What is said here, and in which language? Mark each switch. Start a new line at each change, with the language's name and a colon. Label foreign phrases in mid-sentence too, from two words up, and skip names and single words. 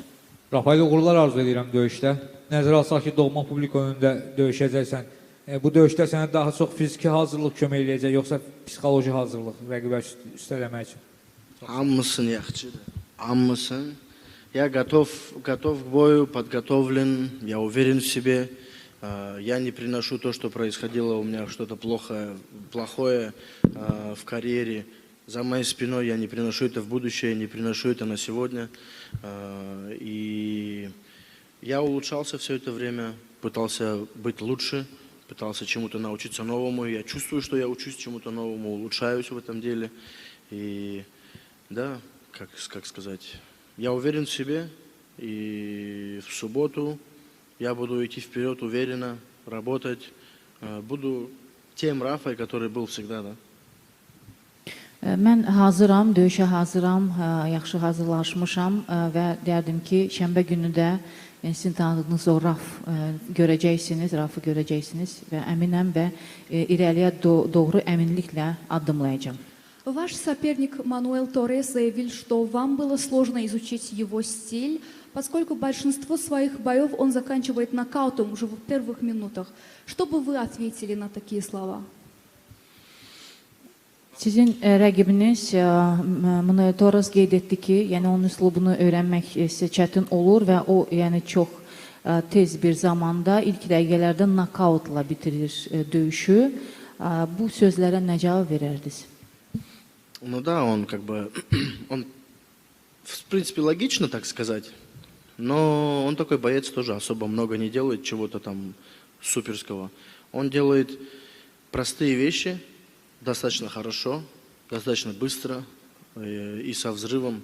Azerbaijani: Rafael, uğurlar arzu edirəm döyüşdə. Nəzərə alsaq ki, doğma publika önündə döyüşəcəksən. Bu döyüşdə sənə daha çox fiziki hazırlıq kömək eləyəcək, yoxsa psixoloji hazırlıq rəqibə üstələmək üçün? Hamısın yaxşı. Hamısın.
Russian: Я готов к бою, подготовлен, я уверен в себе. Я не приношу то, что происходило у меня, что-то плохое в карьере. За моей спиной я не приношу это в будущее, не приношу это на сегодня. И я улучшался все это время, пытался быть лучше, пытался чему-то научиться новому. Я чувствую, что я учусь чему-то новому, улучшаюсь в этом деле. И да, как сказать, я уверен в себе. И в субботу я буду идти вперед уверенно, работать. Буду тем Рафой, который был всегда, да.
Azerbaijani: Mən hazıram, döyüşə hazıram, yaxşı hazırlaşmışam və deyərdim ki, şənbə günü də sizin tanıdığınız o Rafı görəcəksiniz və əminəm və irəliyə doğru əminliklə addımlayacağım.
Russian: Ваш соперник Мануэл Торрес заявил, что вам было сложно изучить его стиль, поскольку большинство своих боев он заканчивает нокаутом уже в первых минутах. Что бы вы ответили на такие слова?
Azerbaijani: Sizin rəqibiniz Manuel Torres qeyd etdi ki, yəni onun üslubunu öyrənmək sizə çətin olur və o yəni çox tez bir zamanda ilk dəqiqələrdə nokautla bitirir döyüşü. Bu sözlərə nə cavab verərdiniz?
Russian: Ну да, он он в принципе логично так сказать, но он такой боец тоже особо много не делает чего-то там суперского. Он делает простые вещи достаточно хорошо, достаточно быстро и со взрывом.